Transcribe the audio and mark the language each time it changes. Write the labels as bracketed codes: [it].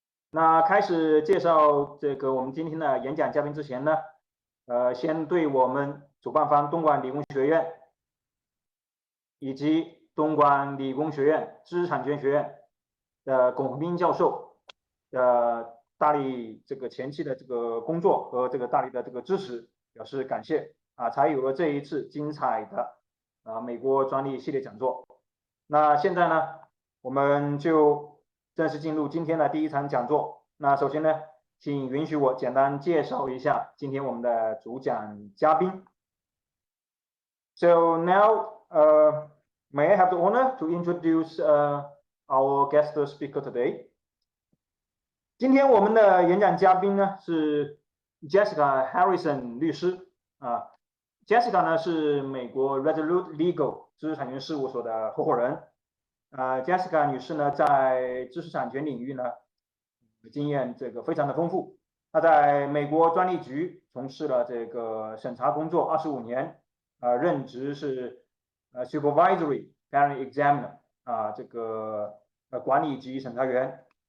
[zh] 那开始介绍这个我们今天的演讲嘉宾之前呢，先对我们主办方东莞理工学院以及东莞理工学院知识产权学院的龚宏斌教授大力这个前期的这个工作和这个大力的这个支持表示感谢才有了这一次精彩的美国专利系列讲座。那现在呢，我们就正式进入今天的第1场讲座。那首先呢，请允许我简单介绍一下今天我们的主讲嘉宾。 [en] So now, may I have the honor to introduce our guest speaker today? [zh] 今天我们的演讲嘉宾呢是 Jessica Harrison 律师Jessica 呢是美国 Resolute Legal 知识产权事务所的合伙人Jessica 女士呢在知识产权领域呢经验这个非常的丰富，她在美国专利局从事了这个审查工作25年任职是 [en] Supervisory Patent Examiner [zh] 这个管理级审查员。